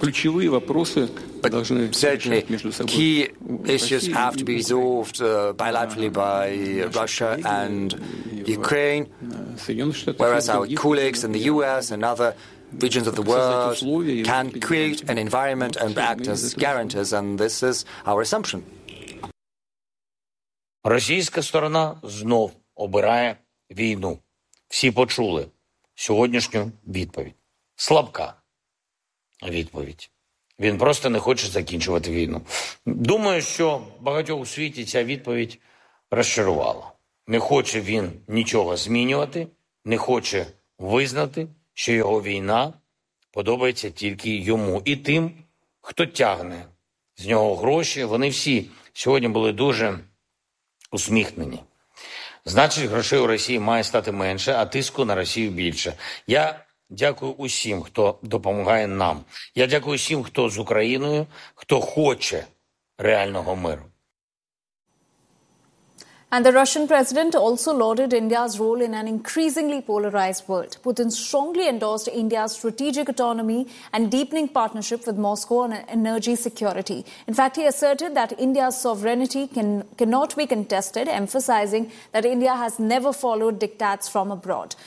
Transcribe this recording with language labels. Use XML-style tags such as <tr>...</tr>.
<en>But certainly, key issues have to be resolved bilaterally by Russia and Ukraine, whereas our colleagues in the U.S. and other regions of the world can create an environment and act as guarantors, and this is our assumption.</en> <uk>Російська сторона знов обирає війну. Всі почули сьогоднішню відповідь. Слабка відповідь. Він просто не хоче закінчувати війну. Думаю, що багатьох у світі ця відповідь розчарувала. не хоче він нічого змінювати, не хоче визнати, що його війна подобається тільки йому і тим, хто тягне з нього гроші. Вони всі сьогодні були дуже усміхнені. Значить, грошей у Росії має стати менше, а тиску на Росію більше. Я дякую усім, хто допомагає нам. Я дякую усім, хто з Україною, хто хоче реального миру.</uk> <en>And the Russian president also lauded India's role in an increasingly polarized world. Putin strongly endorsed India's strategic autonomy and deepening partnership with Moscow on energy security. In fact, he asserted that India's sovereignty cannot be contested, emphasizing that India has never followed diktats from abroad.</en>